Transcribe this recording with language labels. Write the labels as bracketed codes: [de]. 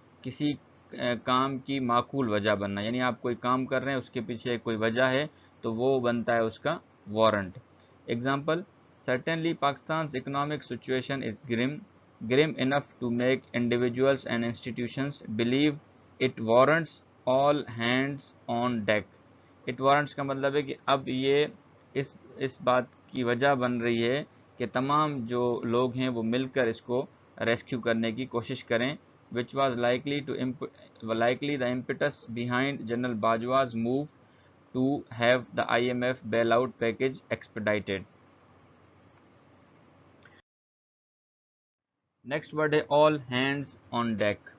[ur] کسی کام کی معقول وجہ بننا، یعنی آپ کوئی کام کر رہے ہیں اس کے پیچھے کوئی وجہ ہے تو وہ بنتا ہے اس کا warrant. Example: certainly [en] Pakistan's economic situation is grim enough to make individuals and institutions believe it warrants all hands on deck. It warrants [ur] کا مطلب ہے کہ اب یہ اس بات کی وجہ بن رہی ہے کہ تمام جو لوگ ہیں وہ مل کر اس کو ریسکیو کرنے کی کوشش کریں. [en] which was likely the impetus behind General Bajwa's move to have the IMF bailout package expedited. [ur] Next word ہے [en] all hands on deck.